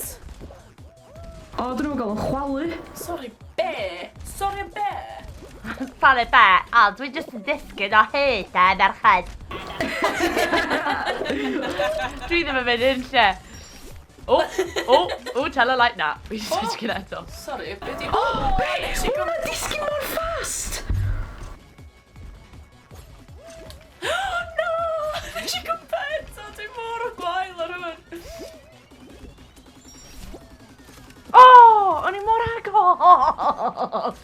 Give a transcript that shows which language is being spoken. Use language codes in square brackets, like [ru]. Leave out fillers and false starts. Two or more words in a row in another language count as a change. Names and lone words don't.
[cy] O, dyn nhw'n gael yn chwalu. Sorry, be? Sorry, be? O, dwi jyst yn disgyn o hyd e, merched. Dwi ddim yn mynd yn lle. O, [en] tell her like that. [cy] Fi jyst disgyn eto. Sorry, be di... O, mae'n disgyn mor fast. [en] No! [cy] Nes i gwmpa eto, dwi mor o gwael ar hwn. O, o'n i mor agos.